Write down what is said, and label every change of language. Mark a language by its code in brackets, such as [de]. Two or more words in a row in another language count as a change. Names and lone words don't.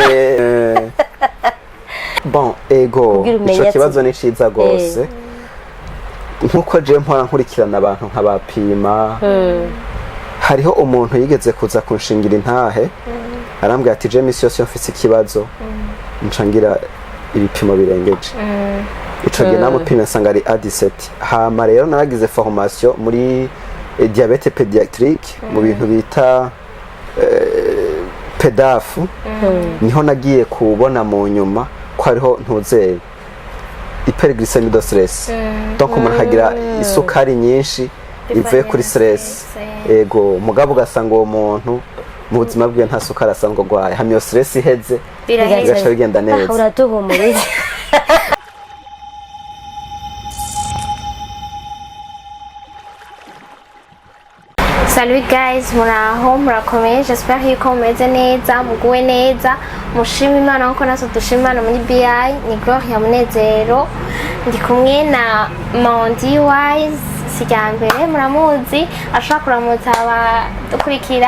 [rn] bon ego ico kibazo ni ciza gose nkuko je mpora nkurikirana abantu nk'abapima hariho umuntu yigeze kuza kunshingira intahe arambwira ati je misi yose mfise ikibazo ncangira ibipimo birengeje ico gihe namupimye nsanga ari A17 hama rero naragize formation muri [fr] diabete pédiatrique [rn] mu bintu bita PEDAF niho nagiye kubona mu nyuma ko hariho ntuzeye [fr] hyperglycemie de stress [rn] donc umuntu hagira isukari nyinshi ivuye kuri stress ego mugabo ugasanga uwo muntu mu buzima bwe nta sukari asanzwe agwaye hamwe iyo stress iheze bigaca bigenda neza uratuhumuriza. Salut guys, muraho murakomeye, j'espère yuko mumeze neza muguwe neza mushima Imana nkuko naso dushima Imana muri BI ni Gloria Munezero ndi kumwe na Mondi Wise sijambere muramuzi ashaka kuramutsa abadukurikira